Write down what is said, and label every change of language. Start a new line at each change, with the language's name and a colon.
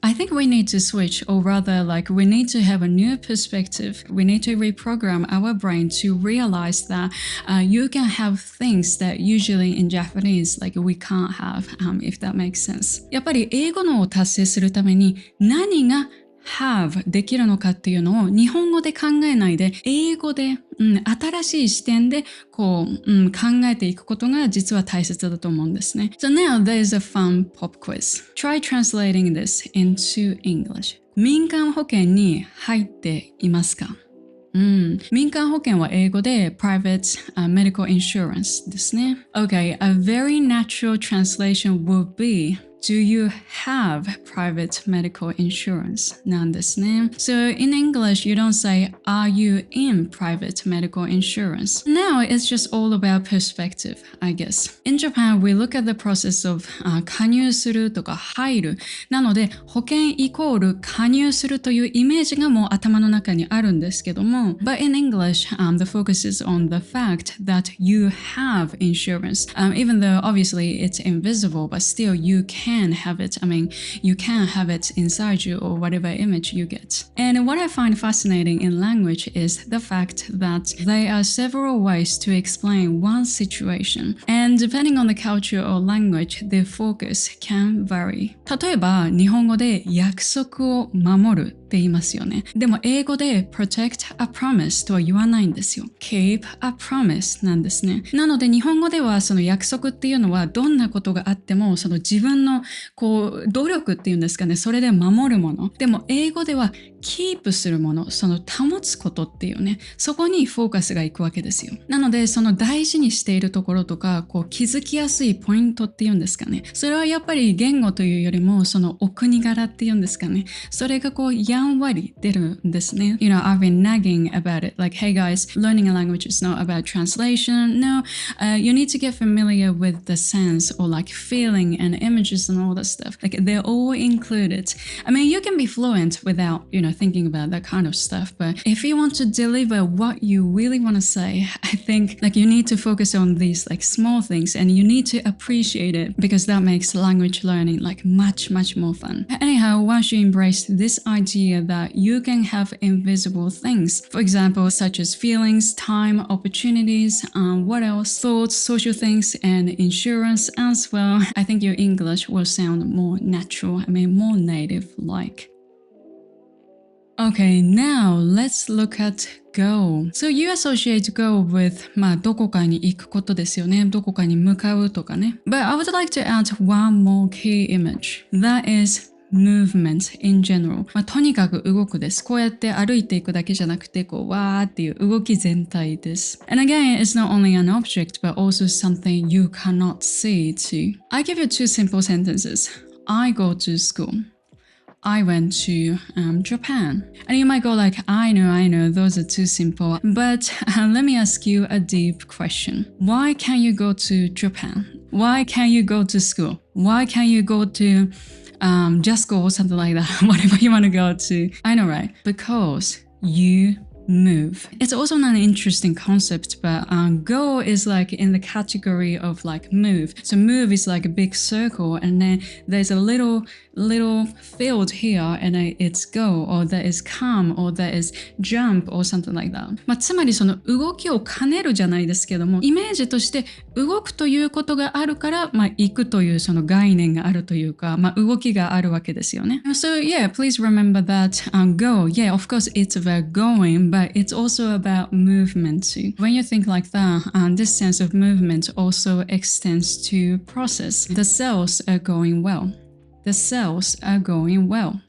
English: I think we need to switch, or rather, we need to have a new perspective. We need to reprogram our brain to realize that you can have things that usually in Japanese, we can't have, if that makes sense.
Japanese: やっぱり英語のを達成するために何が have できるのかっていうのを日本語で考えないで英語で、新しい視点で考えていくことが実は大切だと思うんですね。
English: So now there's a fun pop quiz. Try translating this into English.
Japanese: 民間保険に入っていますか？民間保険は英語で
English: private medical insurance
Japanese: ですね。
English: Okay, a very natural translation would be Do you have private medical insurance?
Japanese: なんですね。
English: So in English, you don't say, Are you in private medical insurance? Now it's just all about perspective, I guess. In Japan, we look at the process of
Japanese: 加入するとか入る。なので、保険イコール加入するというイメージがもう頭の中にあるんですけども、
English: But in English, the focus is on the fact that you have insurance. Even though obviously it's invisible, but still you can have it. I mean, you can have it inside you or whatever image you get. And what I find fascinating in language is the fact that there are several ways to explain one situation. And depending on the culture or language, the focus can vary.
Japanese: 例えば、日本語で約束を守るって言いますよね。でも英語で
English: protect a promise
Japanese: とは言わないんですよ。
English: keep a promise
Japanese: なんですね。なので日本語ではその約束っていうのはどんなことがあってもその自分の努力っていうんですかね、それで守るもの。でも英語ではキープするもの、その保つことっていうね、そこにフォーカスがいくわけですよ。なのでその大事にしているところとか気づきやすいポイントっていうんですかね。それはやっぱり言語というよりもそのお国柄っていうんですかね。それがやんわり出るんですね。
English: You know, I've been nagging about it. Like, hey guys, learning a language is not about translation. No, you need to get familiar with the sense or like feeling and images and all that stuff. Like, they're all included. I mean, you can be fluent without, thinking about that kind of stuff. But if you want to deliver what you really want to say, I think like you need to focus on these like small things and you need to appreciate it because that makes language learning like much, much more fun. Anyhow, once you embrace this idea that you can have invisible things, for example, such as feelings, time, opportunities, what else, thoughts, social things, and insurance as well, I think your English will sound more natural, more native-like. Okay, now let's look at go. So you associate go with
Japanese: どこかに行くことですよね。どこかに向かうとかね。
English: But I would like to add one more key image. That is movement in general.
Japanese: とにかく動くです。こうやって歩いていくだけじゃなくて、わーっていう動き全体です。
English: And again, it's not only an object, but also something you cannot see too. I give you two simple sentences. I go to school.I went to Japan. And you might go like, I know, those are too simple. But let me ask you a deep question. Why can't you go to Japan? Why can't you go to school? Why can't you go to just go or something like that? Whatever you want to go to. I know, right? Because you move. It's also not an interesting concept, but go is like in the category of like move. So move is like a big circle and then there's a little field here and it's go or there is come or there is jump or something like that.
Japanese: つまりその動きを兼ねるじゃないですけども、イメージとして動くということがあるから、行くというその概念があるというか、動きがあるわけですよね。
English: So yeah, please remember that go. Yeah, of course it's about going, but it's also about movement too. When you think like that, this sense of movement also extends to process. The cells are going well. The cells are going well.